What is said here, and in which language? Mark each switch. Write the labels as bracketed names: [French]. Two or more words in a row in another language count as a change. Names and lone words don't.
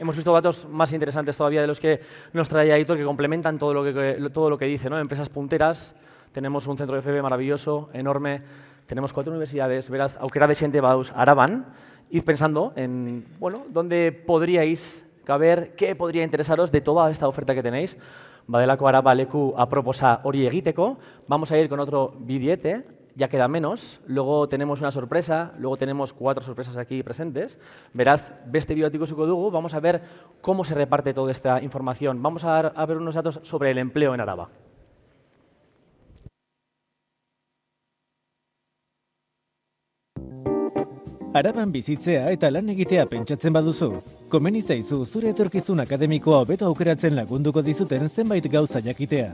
[Spanish] Hemos visto datos más interesantes todavía de los que nos trae Aitor, que complementan todo lo que dice, ¿no? Empresas punteras, tenemos un centro de FP maravilloso, enorme, tenemos 4 universidades, [Basque] beraz, aukera dexente bauz Araban, [Spanish] id pensando en, bueno, dónde podríais caber, qué podría interesaros de toda esta oferta que tenéis. [Basque] Badelako Araba leku aproposa hori egiteko. [Spanish] Vamos a ir con otro billete, ya queda menos. Luego tenemos una sorpresa, luego tenemos 4 sorpresas aquí presentes. [Basque] Beraz, beste bideotik ikusiko dugu. [Spanish] Vamos a ver cómo se reparte toda esta información. Vamos a ver unos datos sobre el empleo en Araba. [Basque] Araban bizitzea eta lan egitea pentsatzen baduzu, komeni zaizu zure etorkizun akademikoa hobeto aukeratzen lagunduko dizuten zenbait gauza jakitea.